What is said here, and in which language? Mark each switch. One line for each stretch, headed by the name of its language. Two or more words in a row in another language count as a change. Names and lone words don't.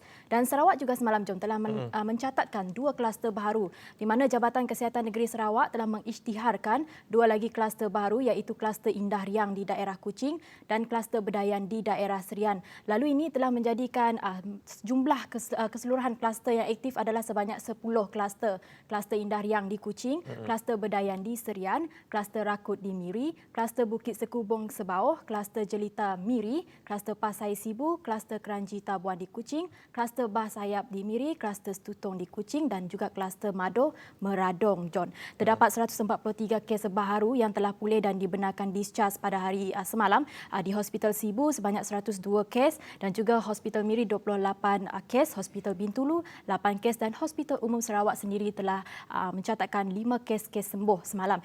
Malay: Dan Sarawak juga semalam, Jom, telah mencatatkan 2 kluster baharu, di mana Jabatan Kesihatan Negeri Sarawak telah mengisytiharkan 2 lagi kluster baharu, iaitu kluster Indah Riang di daerah Kuching dan kluster Bedayan di daerah Serian. Lalu ini telah menjadikan jumlah keseluruhan kluster yang aktif adalah sebanyak 10 kluster. Kluster Indah Riang di Kuching, kluster Bedayan di Serian, kluster Rakut di Miri, kluster Bukit Sekubung Sebauh, kluster Jelita Miri, kluster Pasai Sibu, kluster Keranji Tabuan di Kuching, kluster Bah Sayap di Miri, kluster Stutong di Kuching dan juga kluster Mado Meradong, John. Terdapat 143 kes baharu yang telah pulih dan dibenarkan discharge pada hari semalam di Hospital Sibu sebanyak 102 kes dan juga Hospital Miri 28 kes, Hospital Bintulu 8 kes dan Hospital Umum Sarawak sendiri telah mencatatkan 5 kes sembuh semalam.